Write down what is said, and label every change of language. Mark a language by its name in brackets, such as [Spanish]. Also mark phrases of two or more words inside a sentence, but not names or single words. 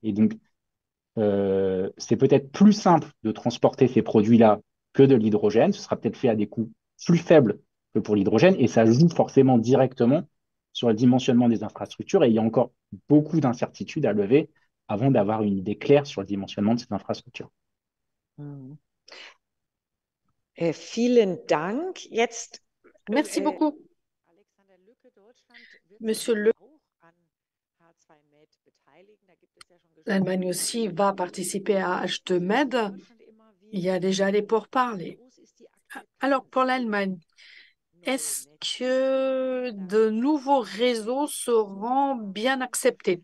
[French] Et donc, c'est peut-être plus simple de transporter ces produits-là que de l'hydrogène. Ce sera peut-être fait à des coûts plus faibles que pour l'hydrogène et ça joue forcément directement sur le dimensionnement des infrastructures. Et il y a encore beaucoup d'incertitudes à lever avant d'avoir une idée claire sur le dimensionnement de ces infrastructures. [German] Vielen Dank. Jetzt, [French] Merci beaucoup. Monsieur Le, l'Allemagne aussi va participer à H2Med. Il y a déjà les pourparlers. Alors, pour l'Allemagne, Est-ce que de nouveaux réseaux seront bien acceptés?